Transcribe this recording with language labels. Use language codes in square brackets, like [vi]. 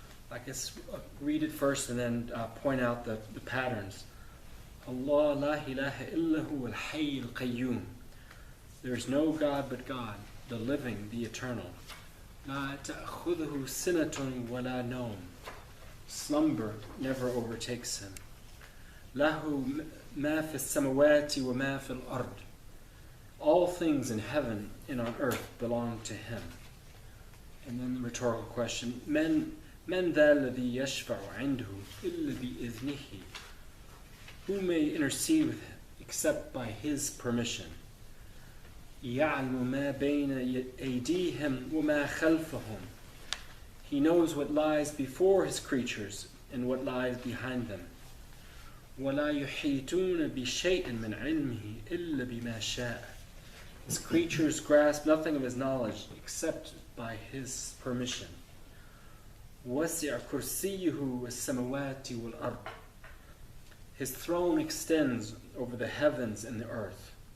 [en] I guess read it first and then point out the patterns. [ar] Allah la ilaha illa huwa al-hayy al-qayyum. [en] There is no God but God. the living, the eternal. [ar] لا تأخذه سنة ولا نوم. [en] Slumber never overtakes him. [ar] له ما في السماوات وما في الأرض. [en] All things in heaven and on earth belong to him. And then the rhetorical question, [ar] من ذا الذي يشفع عنده إلا بإذنه? [en] Who may intercede with him except by his permission? [ar] يعلم ما بين أيديهم وما خلفهم. [en] He knows what lies before his creatures and what lies behind them. [ar] ولا يحيطون بشيء من علمه إلا بما شاء. [en] His creatures grasp nothing of his knowledge except by his permission. [ar] وسع كرسيه السماوات والأرض. [en] His throne extends over the heavens and the earth.